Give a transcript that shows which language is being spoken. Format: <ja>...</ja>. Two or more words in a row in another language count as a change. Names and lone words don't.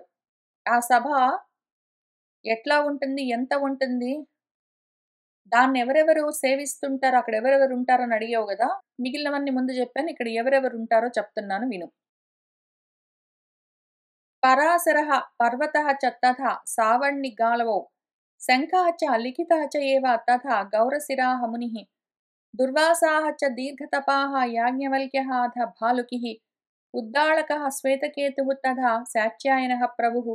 <te>ఆ సభ ఎట్లా ఉంటుంది? ఎంత ఉంటుంది? దాన్నెవరెవరు సేవిస్తుంటారో, అక్కడ ఎవరెవరు ఉంటారని అడిగావు గదా! మిగిలినవన్నీ ముందు జెప్పాను. ఇక్కడ ఎవరెవరు ఉంటారో చెప్తున్నాను విను.</te> <sa>పరాశరः पर्वतः च तथा सावर्णिगालवौ शङ्खः च लिखितः च एव तथा गौरशिराः मुनिः दुर्वासाः च दीर्घतपाः याज्ञवल्क्यः अथ भालुकिः उद्दालकः श्वेतकेतुः तथा सात्यायनः प्रभुः</sa>